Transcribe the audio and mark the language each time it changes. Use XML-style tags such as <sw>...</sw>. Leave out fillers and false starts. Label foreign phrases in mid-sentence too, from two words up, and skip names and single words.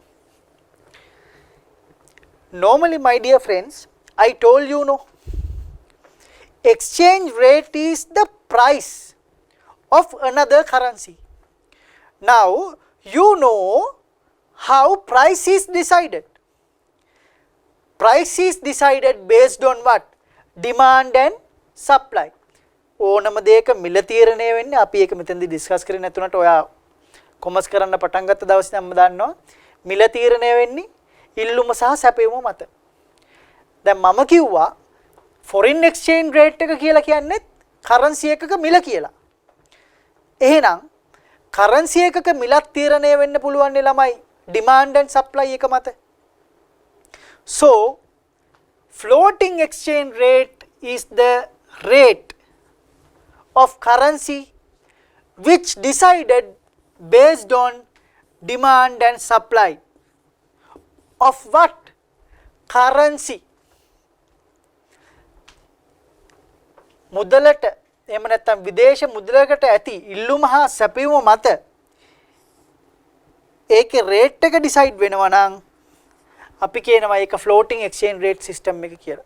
<en>Normally, my dear friends, I told you, no, exchange rate is the price of another currency. Now you know how price is decided. Price is decided based on what? Demand and supply.</en> <si>ඕනම දෙයක මිල තීරණය වෙන්නේ අපි ඒක මෙතෙන්දී ඩිස්කස් කරේ නැතුණට ඔයා කොමර්ස් කරන්න පටන් ගත්ත දවසේ නම් දන්නවා මිල තීරණය වෙන්නේ ඉල්ලුම සහ සැපයීම මත. දැන් මම කිව්වා</si> <en>foreign exchange rate</en> <si>එක කියලා කියන්නේ currency එකක මිල කියලා. එහෙනම් currency එකක මිලක් තීරණය වෙන්න පුළුවන් ළමයි</si> <en>demand and supply</en> <si>එක මත.</si> <en>So floating exchange rate is the rate of currency which decided based on demand and supply of what currency.</en> <si>මුදලට එහෙම නැත්නම් විදේශ මුදලකට ඇති ඉල්ලුම හා සැපයීම මත ඒකේ රේට් එක ඩිසයිඩ් වෙනවා නම් අපි කියනවා ඒක</si> <en>floating exchange rate system</en> <si>එක කියලා.</si>